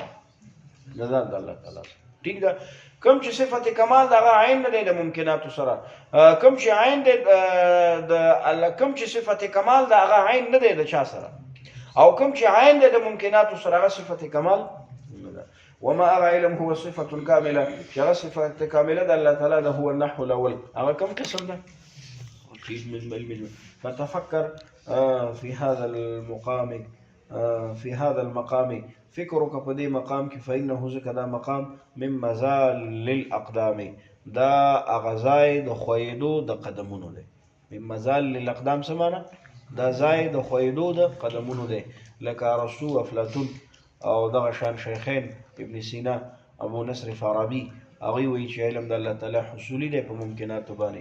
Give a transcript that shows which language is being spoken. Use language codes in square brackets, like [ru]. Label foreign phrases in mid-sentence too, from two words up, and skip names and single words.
[ps] د ذات د الله تعالی سره. ٹھیک ده؟ کوم چې صفت کمال د عین نه دی د ممکناتو سره، کوم چې عین دی د الله، کوم چې صفت کمال د عین نه دی د چا سره، او کوم چې عین دی د ممکناتو سره، هغه صفت کمال نه ده. [ar] وما هغه علم هو صفة كاملة، [ps] چې هغه صفت کامله د الله تعالی ده، [ar] هو النحو الاول. [ps] هغه کوم قسم ده؟ [ar] فتفكر في هذا المقام، في هذا المقام، [ps] فکر وکړه په دې مقام کې، [ar] فإنه ذکر [ps] دا مقام [ar] من مزال للأقدام، [ps] دا هغه ځای د ښویېدو د قدمونو دی. [ar] من مزال للأقدام [ps] څه معنی؟ دا ځای د ښویېدو د قدمونو دی. لکه ارسطو، افلاطون او دغه شان شیخین ابن سینا، ابو نصر فارابي، هغوی وایي چې علم د الله تعالی حصولي دی په ممکناتو باندې.